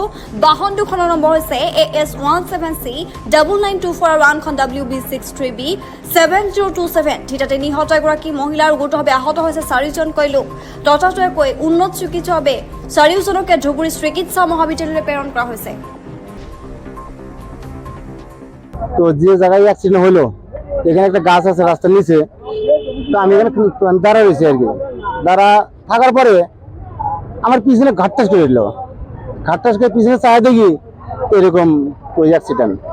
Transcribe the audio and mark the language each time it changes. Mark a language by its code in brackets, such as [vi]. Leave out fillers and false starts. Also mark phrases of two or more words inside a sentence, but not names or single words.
[as] বাহন দুখনৰ নম্বৰ হৈছে AS17C9924 আৰু আনখন WB63B7027। থিতাতে নিহত এগৰাকী মহিলা আৰু গুৰুতৰভাৱে আহত হৈছে 4জনকৈ লোক। ততাতৈয়াকৈ উন্নত চিকিৎসাৰ বাবে 4জনকে ধুবুৰী চিকিৎসা মহাবিদ্যালয়লৈ প্ৰেৰণ কৰা হৈছে। [bn] তো যে জায়গায় অ্যাক্সিডেন্ট হলো এখানে একটা গাছ আছে রাস্তার নিচে, তো আমি এখানে দাঁড়া রয়েছি আর কি। দাঁড়া থাকার পরে আমার পিছনে ঘাটটাস করে দিল। ঘাটটাস করে পিছনে চায় দেখি এরকম ওই অ্যাক্সিডেন্ট।